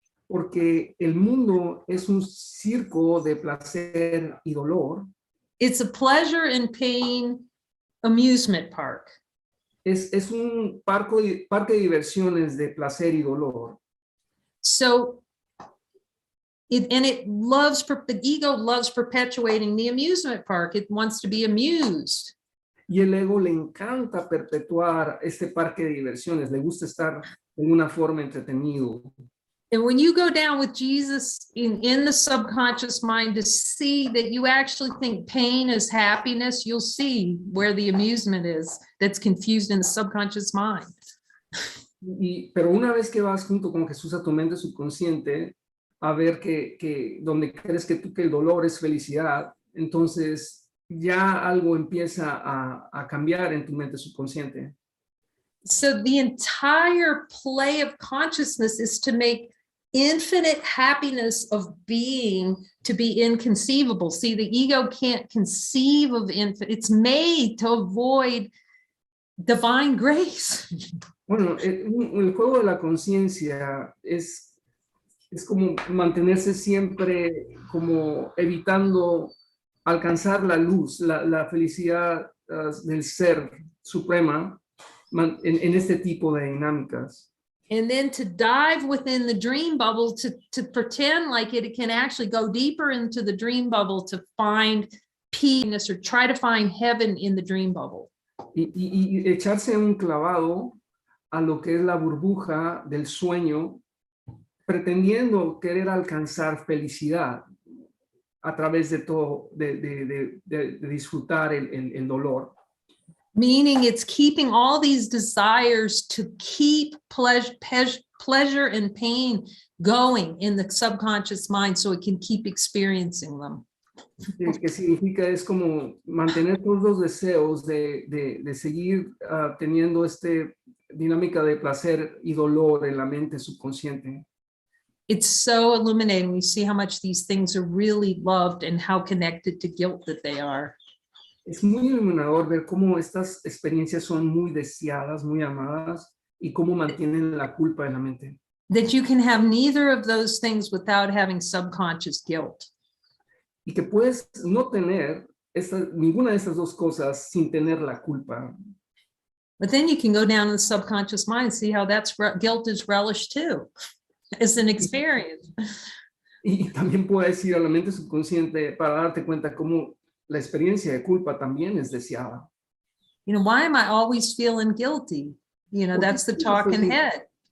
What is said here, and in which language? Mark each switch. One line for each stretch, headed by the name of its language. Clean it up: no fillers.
Spanish: Porque el mundo es un circo de placer y dolor.
English: It's a pleasure and pain amusement park.
Spanish: Es un parque de diversiones de placer y dolor.
English: So, the ego loves perpetuating the amusement park. It wants to be amused.
Spanish: Y el ego le encanta perpetuar este parque de diversiones. Le gusta estar de una forma entretenido.
English: And when you go down with Jesus in the subconscious mind to see that you actually think pain is happiness, you'll see where the amusement is that's confused in the subconscious mind.
Spanish: Pero una vez que vas junto con Jesús a tu mente subconsciente a ver que donde crees que el dolor es felicidad, entonces ya algo empieza a cambiar en tu mente subconsciente.
English: So the entire play of consciousness is to make infinite happiness of being to be inconceivable. See, the ego can't conceive of infinite. It's made to avoid divine grace.
Spanish: Bueno, el juego de la conciencia es como mantenerse siempre como evitando alcanzar la luz, la felicidad del ser suprema en este tipo de dinámicas.
English: And then to dive within the dream bubble, to pretend like it can actually go deeper into the dream bubble to find peace or try to find heaven in the dream bubble.
Spanish: Y echarse un clavado a lo que es la burbuja del sueño, pretendiendo querer alcanzar felicidad a través de todo, de disfrutar el dolor.
English: Meaning it's keeping all these desires to keep pleasure and pain going in the subconscious mind so it can keep experiencing them.
Spanish: Que significa es como mantener todos los deseos de seguir teniendo dinámica de placer y dolor en la mente subconsciente.
English: It's so illuminating. We see how much these things are really loved and how connected to guilt that they are.
Spanish: Es muy iluminador ver cómo estas experiencias son muy deseadas, muy amadas y cómo mantienen la culpa en la mente.
English: That you can have neither of those things without having subconscious guilt.
Spanish: Y que puedes no tener ninguna de estas dos cosas sin tener la culpa.
English: But then you can go down in the subconscious mind and see how guilt is relished too. It's an experience.
Spanish: Y también puedes ir a la mente subconsciente para darte cuenta cómo la experiencia de culpa también es deseada.
English: You know, why am I always feeling guilty? You know, that's the talking head.